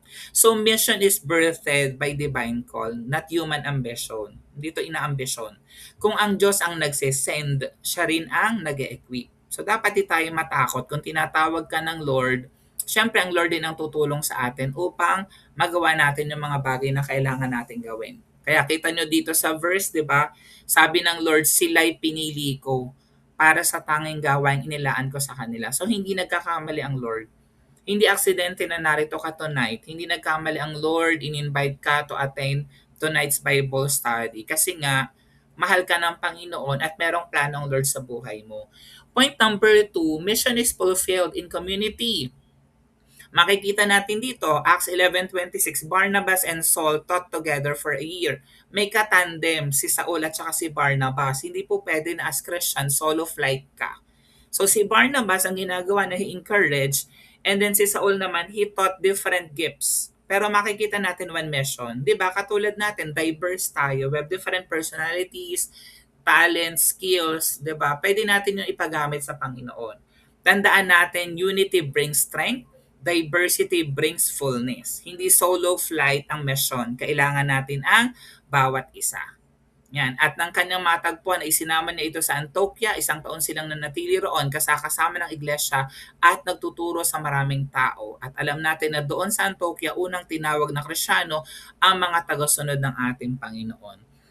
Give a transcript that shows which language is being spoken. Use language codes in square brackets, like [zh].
[en] So mission is birthed by divine call, not human ambition. [tl] Dito inaambisyon. Kung ang Diyos ang nagsisend, siya rin ang nag-equip. So dapat di tayo matakot kung tinatawag ka ng Lord. Siyempre ang Lord din ang tutulong sa atin upang magawa natin yung mga bagay na kailangan natin gawin. Kaya kita nyo dito sa verse, di ba? Sabi ng Lord, sila'y pinili ko para sa tanging gawain inilaan ko sa kanila. So hindi nagkakamali ang Lord. Hindi aksidente na narito ka tonight. Hindi nagkamali ang Lord, in-invite ka [en] to attend tonight's Bible study. [tl] Kasi nga, mahal ka ng Panginoon at merong plano ang Lord sa buhay mo. [en] Point number 2, mission is fulfilled in community. Makikita natin dito, Acts 11:26, Barnabas and Saul taught together for a year. [tl] May katandem si Saul at saka si Barnabas. Hindi po pwede na [en] as Christian, solo flight [tl] ka. [en] So si Barnabas ang ginagawa na he-encourage, and then si Saul naman, he taught different gifts. [tl] Pero makikita natin one mission. 'Di ba? Katulad natin, diverse tayo. [en] We have different personalities, talents, skills, [tl] 'di ba? Pwede natin 'yung ipagamit sa Panginoon. [en] Tandaan natin, unity brings strength, diversity brings fullness. [tl] Hindi solo flight ang mission. Kailangan natin ang bawat isa. Yan. At ng kanyang matagpuan ay isinama niya ito sa Antioquia. 1 taon silang nanatili roon kasama ng iglesia at nagtuturo sa maraming tao. At alam natin na doon sa Antioquia, unang tinawag na Kristyano ang mga tagasunod ng ating Panginoon.